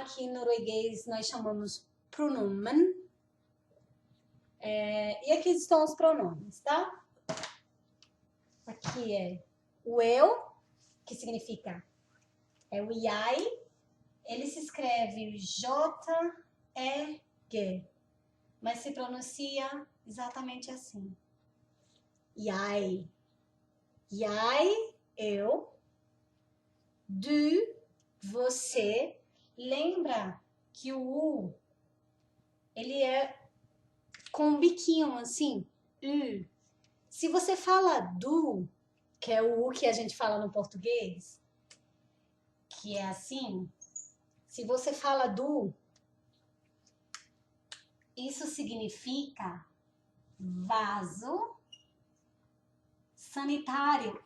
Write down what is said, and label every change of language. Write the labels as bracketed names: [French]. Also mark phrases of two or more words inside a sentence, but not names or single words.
[Portuguese] Aqui em norueguês nós chamamos pronomen. E aqui estão os pronomes, tá? Aqui é o eu, que significa o jeg. Ele se escreve J-E-G, mas se pronuncia exatamente assim. Jeg. Jeg, eu. Du, você. Lembra que o U, ele é com um biquinho assim, U. Se você fala du, que é o U que a gente fala no português, que é assim, se você fala du, isso significa vaso sanitário.